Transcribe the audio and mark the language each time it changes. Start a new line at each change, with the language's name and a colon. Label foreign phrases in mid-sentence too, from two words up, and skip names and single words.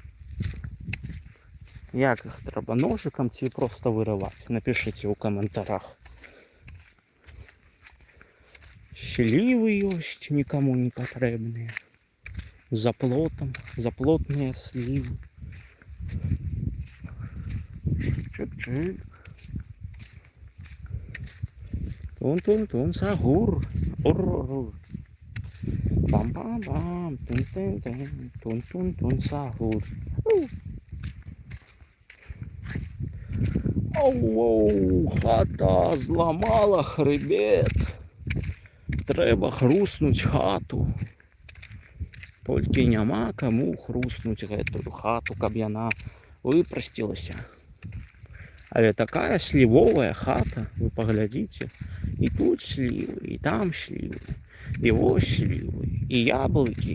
Belarusian: Як іх трэба, ножикам ці проста вырываць? Напішыце ў каментарах. Слівы ёсць, нікаму не патрэбныя. За плотам, заплотныя слівы. Чык-чык. Тун-тун-тун, сагур. Ур-ур-ур. Бам-бам-бам, тун-тун-тун, тун-тун-тун, сагур. Оу-оу, хата зламала хребет. Трэба хруснуць хату. Толькі няма каму хруснуць гэтую хату, каб яна выпрасцілася. Але такая слівовая хата, вы паглядзіце. І тут слівы, і там слівы. І вось слівы, і яблыкі.